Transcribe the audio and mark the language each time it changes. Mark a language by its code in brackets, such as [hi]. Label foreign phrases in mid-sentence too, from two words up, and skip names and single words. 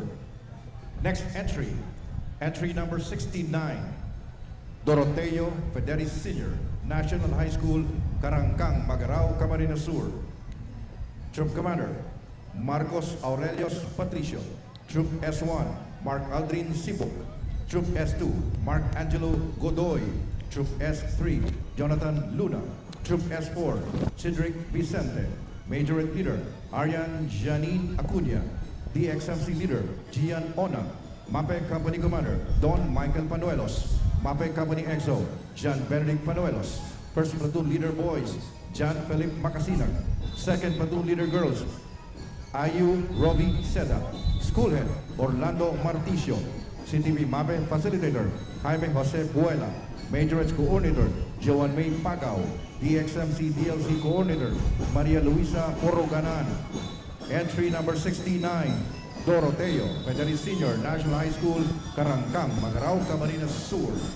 [en] Next entry, entry number 69, Doroteo Federis Senior, National High School, Karangkang, Magarao, Camarines Sur. Troop Commander, Marcos Aurelios Patricio. Troop S1, Mark Aldrin Sibok. Troop S2, Mark Angelo Godoy. Troop S3, Jonathan Luna. Troop S4, Cedric Vicente. Major Leader, Arian Janine Acuña. DXMC Leader, Gian Ona. MAPE Company Commander, Don Michael Panuelos. MAPE Company XO, John Benedict Panuelos. First Platoon Leader Boys, John Philip Macasinag. Second Platoon Leader Girls, Ayu Robbie Seda. School Head, Orlando Marticio. CTV MAPE Facilitator, Jaime Jose Buela. Major Coordinator, Joan May Pagao. DXMC DLC Coordinator, Maria Luisa Poroganan. Entry number 69, Doroteo Federis Senior, National High School, Karangkang, Magarao, Camarines Sur.